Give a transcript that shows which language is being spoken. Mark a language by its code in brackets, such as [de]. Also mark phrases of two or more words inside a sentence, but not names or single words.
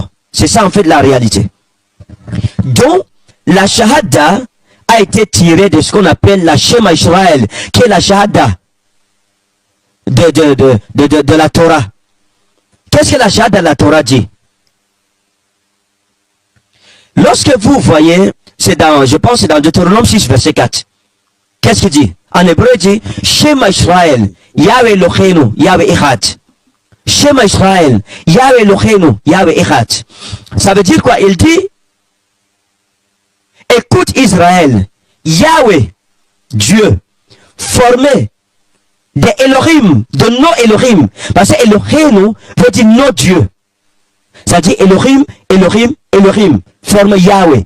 [fr] C'est ça en fait la réalité. Donc, la shahada a été tirée de ce qu'on appelle la [he] שמע ישראל, [fr] qui est la shahada de la Torah. Qu'est-ce que la shahada de la Torah dit? Lorsque vous voyez, je pense que c'est dans Deutéronome 6, verset 4. Qu'est-ce qu'il dit? En hébreu, il dit, [he] שמע ישראל, יהוה אלהינו, יהוה אחד. שמע ישראל, יהוה אלהינו, יהוה אחד. [fr] Ça veut dire quoi? Il dit, écoute Israël, Yahweh, Dieu, formé de Elohim, de nos Elohim. Parce que Eloheinu veut dire nos dieux. Ça dit Elohim, Elohim, Elohim, forme Yahweh.